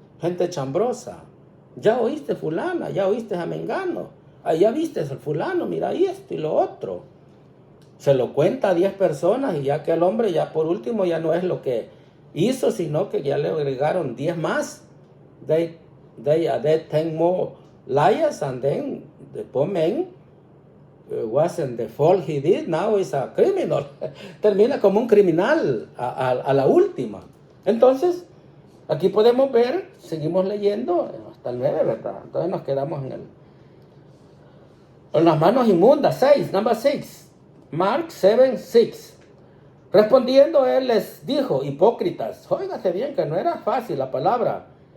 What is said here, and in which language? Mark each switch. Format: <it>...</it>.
<es>Gente chambrosa. Ya oíste fulana, ya oíste a Mengano, ya viste al fulano, mira ahí esto y lo otro. Se lo cuenta a 10 personas y ya que el hombre ya por último ya no es lo que hizo, sino que ya le agregaron 10 más.</es> <en>They 10 more liars and then the poor man wasn't the fault he did, now is a criminal.</en> <es>Termina como un criminal a la última. Entonces, aquí podemos ver, seguimos leyendo hasta el 9, ¿verdad? Entonces nos quedamos en las manos inmundas.</es> <en>6, number 6. Mark 7, 6.</en> <es>Respondiendo él les dijo, hipócritas, óigase bien que no era fácil la palabra.</es>